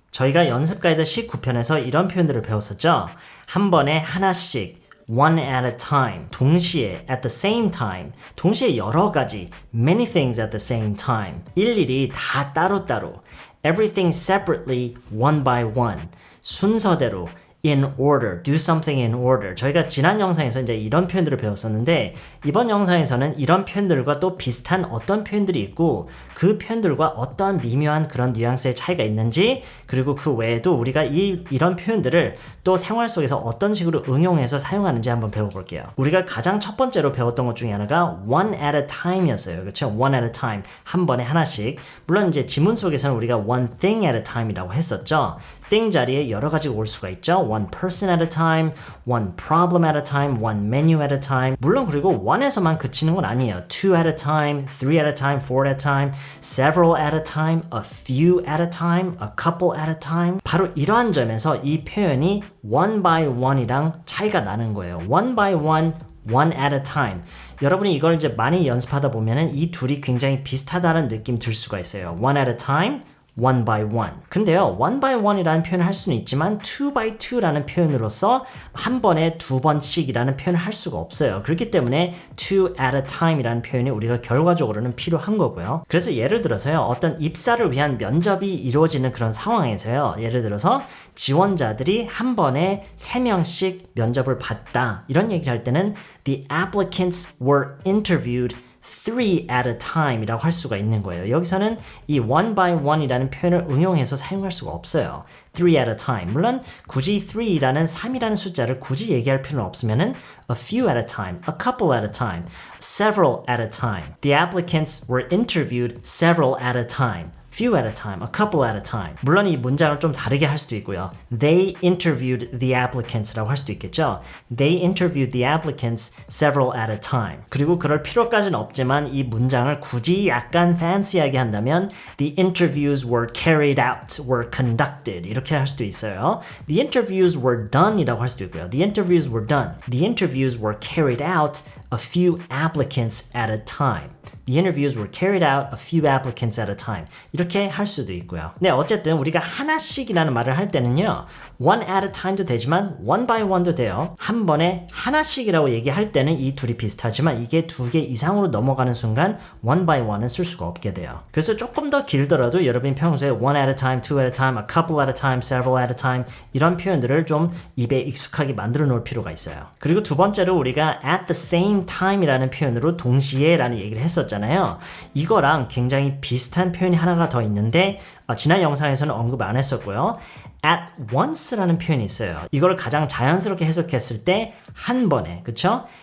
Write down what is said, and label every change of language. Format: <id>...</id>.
<ko>저희가 연습 가이드 19편에서 이런 표현들을 배웠었죠. 한 번에 하나씩</ko> <en>one at a time,</en> <ko>동시에</ko> <en>at the same time,</en> <ko>동시에 여러 가지</ko> <en>many things at the same time,</en> <ko>일일이 다 따로따로</ko> <en>everything separately one by one,</en> <ko>순서대로</ko> <en>in order, do something in order.</en> <ko>저희가 지난 영상에서 이제 이런 표현들을 배웠었는데 이번 영상에서는 이런 표현들과 또 비슷한 어떤 표현들이 있고 그 표현들과 어떤 미묘한 그런 뉘앙스의 차이가 있는지 그리고 그 외에도 우리가 이런 표현들을 또 생활 속에서 어떤 식으로 응용해서 사용하는지 한번 배워볼게요. 우리가 가장 첫 번째로 배웠던 것 중에 하나가 one at a time이었어요. 그렇죠?</ko> <en>one at a time.</en> <ko>한 번에 하나씩. 물론 이제 지문 속에서는 우리가 one thing at a time이라고 했었죠. thing 자리에 여러 가지가 올 수가 있죠.</ko> <en>one person at a time, one problem at a time, one menu at a time.</en> <ko>물론 그리고 one에서만 그치는 건 아니에요.</ko> <en>two at a time, three at a time, four at a time, several at a time, a few at a time, a couple at a time.</en> <ko>바로 이러한 점에서 이 표현이 one by one이랑 차이가 나는 거예요.</ko> <en>one by one, one at a time.</en> <ko>여러분이 이걸 이제 많이 연습하다 보면은 이 둘이 굉장히 비슷하다는 느낌 들 수가 있어요.</ko> <en>one at a time, one by one.</en> <ko>근데요, one by one이라는 표현을 할 수는 있지만 two by two라는 표현으로서 한 번에 두 번씩이라는 표현을 할 수가 없어요. 그렇기 때문에 two at a time이라는 표현이 우리가 결과적으로는 필요한 거고요. 그래서 예를 들어서요, 어떤 입사를 위한 면접이 이루어지는 그런 상황에서요, 예를 들어서 지원자들이 한 번에 3명씩 면접을 봤다. 이런 얘기를 할 때는</ko> <en>the applicants were interviewed three at a time</en> <ko>이라고 할 수가 있는 거예요. 여기서는 이 one by one 이라는 표현을 응용해서 사용할 수가 없어요.</ko> <en>three at a time.</en> <ko>물론 굳이 3라는 3이라는 숫자를 굳이 얘기할 필요는 없으면은</ko> <en>a few at a time,</en> <ko>a couple at a time, several at a time.</ko> <en>The applicants were interviewed several at a time. few at a time, a couple at a time.</en> <ko>물론 이 문장을 좀 다르게 할 수도 있고요.</ko> <en>They interviewed the applicants</en> <ko>라고 할 수도 있겠죠.</ko> <en>They interviewed the applicants several at a time.</en> <ko>그리고 그럴 필요까지는 없지만 이 문장을 굳이 약간 fancy하게 한다면</ko> <en>The interviews were carried out, were conducted</en> <ko>이렇게 할 수도 있어요.</ko> <en>The interviews were done</en> <ko>이라고 할 수도 있고요.</ko> <en>The interviews were done. The interviews were carried out a few applicants at a time. The interviews were carried out a few applicants at a time.</en> <ko>이렇게 할 수도 있고요. 네, 어쨌든 우리가 하나씩이라는 말을 할 때는요. one at a time도 되지만 one by one도 돼요. 한 번에 하나씩이라고 얘기할 때는 이 둘이 비슷하지만 이게 두 개 이상으로 넘어가는 순간 one by one은 쓸 수가 없게 돼요. 그래서 조금 더 길더라도 여러분이 평소에</ko> <en>one at a time,</en> <ko>two at a time, a couple at a time, several at a time 이런 표현들을 좀 입에 익숙하게 만들어 놓을 필요가 있어요. 그리고 두 번째로 우리가 at the same time이라는 표현으로 동시에 라는 얘기를 했었잖아요. 이거랑 굉장히 비슷한 표현이 하나가 더 있는데 지난 영상에서는 언급 안 했었고요. at once라는 표현이 있어요. 이걸 가장 자연스럽게 해석했을 때 한 번에, 그쵸?</ko>